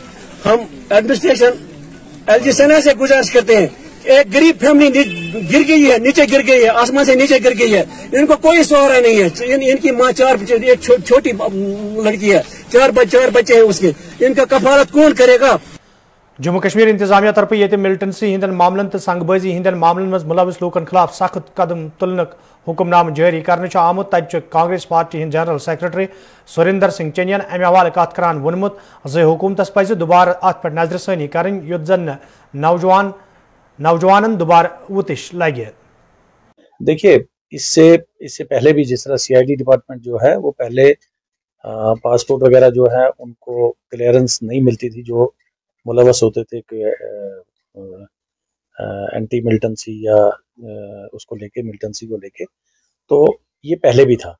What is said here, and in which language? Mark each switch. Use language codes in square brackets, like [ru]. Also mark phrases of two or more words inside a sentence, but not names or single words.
[hi] हम एडमिनिस्ट्रेशन एलजी सेना से गुजारिश करते हैं, एक गरीब फैमिली गिर गई है, नीचे गिर गई है, आसमान से नीचे गिर गई है, इनको कोई सहारा नहीं है। इनकी माँ एक छोटी लड़की है, चार बच्चे हैं उसके, इनका कफालत कौन करेगा। [ks] जम्मू कश्मीर इंतजामिया तरफ ये मिलिटेंसी हंदन मामलन तो संगबाजी हंदन मामलन मज मुलविस लूकन खिलाफ सख्त कदम तुलनक हुक्मनाम जारी करने आमुत तत कांग्रेस पार्टी हंद [en] general secretary [ks] सुरिंदर सिंह चनियन अमे हवाले कत करान वोनमुत जे हुकूमतस पज दुबारा अत पे नजरसानी करें युत जन नौजवान दोबारा वुतिश लगे। [hi] देखिए इससे पहले भी जिस तरह सीआईडी डिपार्टमेंट जो है वो पहले पासपोर्ट वगैरह जो है उनको क्लियरेंस नहीं मिलती थी जो मुलवस होते थे कि [en] anti militancy [hi] या उसको लेके मिलिटेंसी को लेके, तो ये पहले भी था।